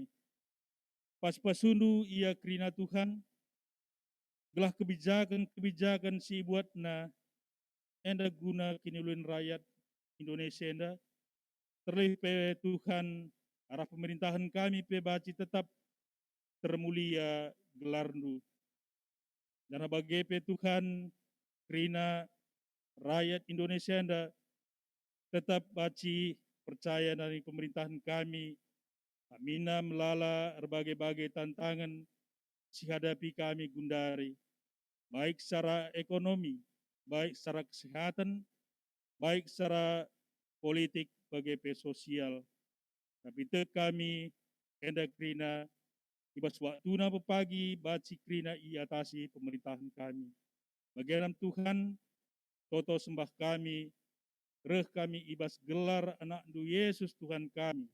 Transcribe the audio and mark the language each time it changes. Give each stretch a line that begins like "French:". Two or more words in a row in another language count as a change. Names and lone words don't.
Batak Karo: Pas-pasundu ia krina Tuhan, gelah kebijakan si buatna, enda guna kinilun rakyat Indonesia enda, terlebih Tuhan, arah pemerintahan kami pe baci tetap termulia gelarndu. Dan bagepe Tuhan, krina rakyat Indonesia enda tetap baci percaya
Indonesian: dari pemerintahan kami,
Batak Karo: amina melala berbagai-bagai tantangan sihadapi kami gundari,
Indonesian: baik secara ekonomi, baik secara kesehatan, baik secara politik,
Batak Karo: bagepe sosial. Tapi kami enda krina ibas waktu na pagi baci krina iatasi pemerintahan kami. Bagaimana Tuhan, toto sembah kami, reh kami ibas gelar anak du Yesus Tuhan kami.